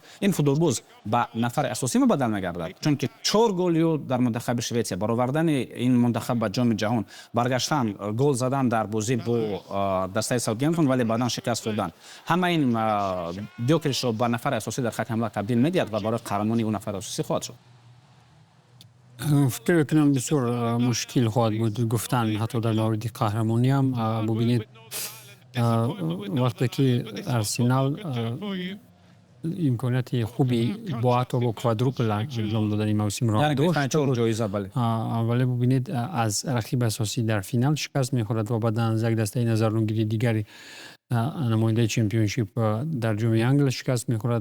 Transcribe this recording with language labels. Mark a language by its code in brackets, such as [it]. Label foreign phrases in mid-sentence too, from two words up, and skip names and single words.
[tg] ин футболбоз ба нафари асосӣ мубаддал мегардад, чунки 4 голи ӯ дар мунтахаби Шветсия, баровардани ин мунтахаб ба ҷоми ҷаҳон, баргаштан гол задан дар бозӣ бо дастаи Саутгемптон, вале баъдан шикаст хӯрдан, ҳама ин Диокрешро ба нафари асосӣ дар хати ҳамла табдил медиҳад ва барои қаҳрамонии ӯ нафари асосӣ хоҳад шуд. Фикр мекунам бисёр мушкил хоҳад буд гуфтан ҳатто дар мавриди қаҳрамонӣ ҳам бубинед вақте ки Арсенал имконоти хубӣ бо ҳатто бо квадрупл анҷом додан ин мавсимро дошт, вале бубинед аз рақиби асосӣ дар финал шикаст мехӯрад ва баъд аз як дастаи назарногири дигарӣ намояндаи чемпионшип дар ҷоми Англия шикаст мехӯрад.